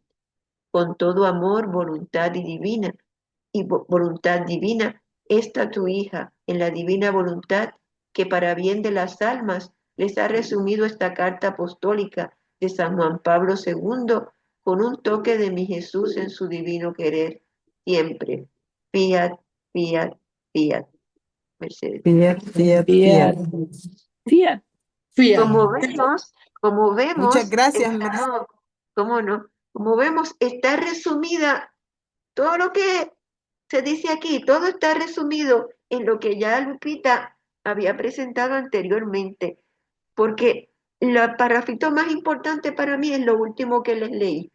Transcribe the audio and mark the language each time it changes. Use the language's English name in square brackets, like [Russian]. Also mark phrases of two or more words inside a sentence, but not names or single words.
[Spanish] Con todo amor, voluntad y divina, voluntad divina, esta tu hija, en la divina voluntad, que para bien de las almas les ha resumido esta carta apostólica de San Juan Pablo II, con un toque de mi Jesús en su divino querer, siempre. [Latin] Fiat, fiat, Fiat, Mercedes. Fiat, fiat, Fiat, fiat. fiat. [Spanish] Como [Latin] Fiat. [Spanish] vemos, como Muchas vemos, gracias, Mercedes. no, cómo no, como vemos, está resumida todo lo que se dice aquí, todo está resumido en lo que ya Lupita había presentado anteriormente, porque el parrafito más importante para mí es lo último que les leí.